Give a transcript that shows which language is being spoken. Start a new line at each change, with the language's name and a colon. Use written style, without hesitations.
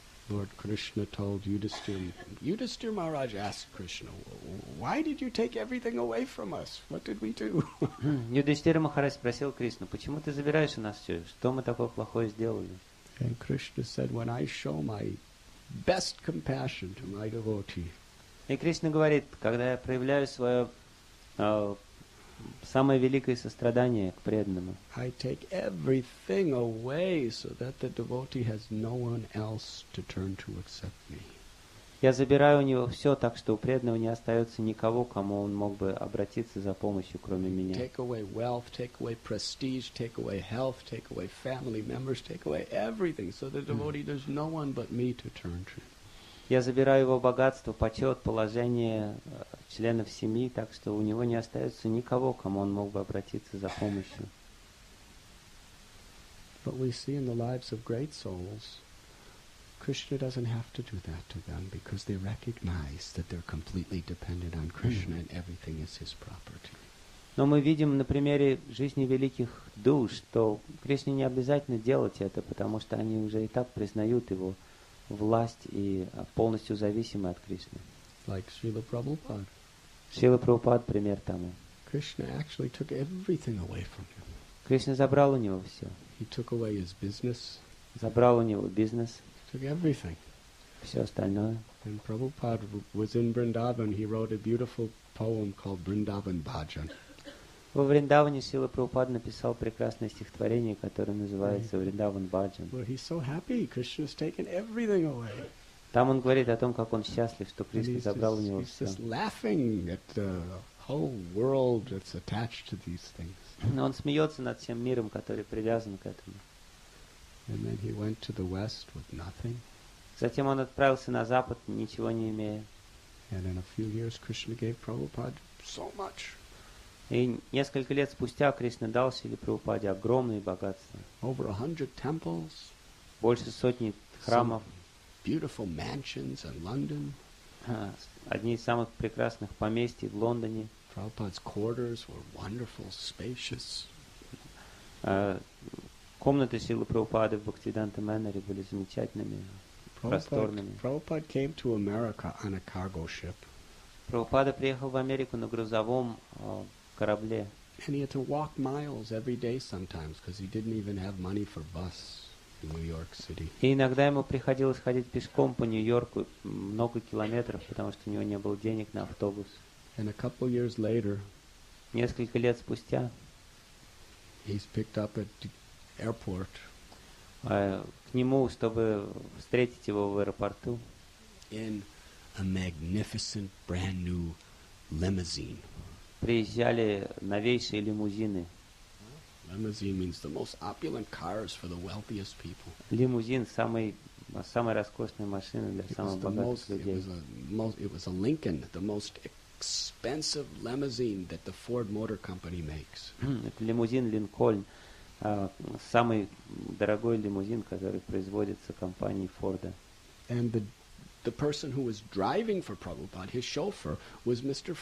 English: Lord Krishna told Yudhishthira Maharaj asked Krishna, why did you take everything away from us? What did we do?
Russian: Юдхиштира Махарадж спросил Кришну, почему ты забираешь у нас все? Что мы такое плохое сделали?
English: And Krishna said, when I show my best compassion to my devotee,
Russian: И Кришна говорит, когда я проявляю свое самое великое сострадание к преданному,
English: I take everything away so that the devotee has no one else to turn to except me.
Russian: я забираю у него все так, что у преданного не остается никого, кому он мог бы обратиться за помощью, кроме меня.
English: Take away wealth, take away prestige, take away health, take away family members, take away everything, so the devotee there's no one but me to turn to.
Russian: Я забираю его богатство, почет, положение членов семьи, так что у него не остается никого, кому он мог бы обратиться за помощью.
English: But we see in the lives of great souls, Krishna doesn't have to do that to them because they recognize that they're completely dependent on Krishna and everything is his property.
Russian: Но мы видим на примере жизни великих душ, что Кришне не обязательно делать это, потому что они уже и так признают его власть и полностью зависимы от Кришны.
English: Like Srila Prabhupada.
Russian: Шрила Прабхупад пример тому.
English: Krishna actually took everything away from him.
Russian: Кришна забрал у него все.
English: He took away his business.
Russian: Забрал у него бизнес,
English: Took everything.
Russian: все остальное.
English: And Prabhupada was in Vrindavan. He wrote a beautiful poem called Vrindavan Bhajan.
Russian: Во Вриндаване Шрила Прабхупад написал прекрасное стихотворение, которое называется «Вриндаван Баджан».
English: Well, he's so happy. Krishna's taken everything away.
Russian: Там он говорит о том, как он счастлив, что
English: And
Russian: Кришна забрал у него
English: he's
Russian: все.
English: just laughing at the whole world that's attached to these things.
Russian: Но он смеется над всем миром, который привязан к этому.
English: And then he went to the West with nothing.
Russian: Затем он отправился на Запад, ничего не имея.
English: And in a few years, Krishna gave Prabhupada so much.
Russian: И несколько лет спустя Кришна дал Шриле Прабхупаде огромные богатства.
English: Over 100 temples.
Russian: Больше сотни храмов.
English: Beautiful mansions in London.
Russian: Одни из самых прекрасных поместий в Лондоне.
English: Prabhupada's quarters were wonderful, spacious.
Russian: Комнаты Шрилы Прабхупады в Бхактивиданта Мэннере были замечательными, просторными.
English: Prabhupada came to America on a cargo ship.
Russian: Прабхупада приехал в Америку на грузовом корабле.
English: And he had to walk miles every day sometimes because he didn't even have money for bus in New York City.
Russian: И иногда ему приходилось ходить пешком по Нью-Йорку много километров, потому что у него не было денег на автобус.
English: And a couple years later,
Russian: Несколько лет спустя
English: he's picked up at the airport
Russian: к нему, чтобы встретить его в аэропорту,
English: in a magnificent brand new limousine.
Russian: приезжали новейшие лимузины.
English: Limousine means the most opulent cars for the wealthiest people.
Russian: Лимузин самая роскошная машина для самых богатых людей.
English: It was a Lincoln, the most expensive limousine that the Ford Motor Company makes.
Russian: Это лимузин Линкольн, самый дорогой лимузин, который производится компанией Форда.
English: And the person who was driving for Prabhupada, his chauffeur, was Mr.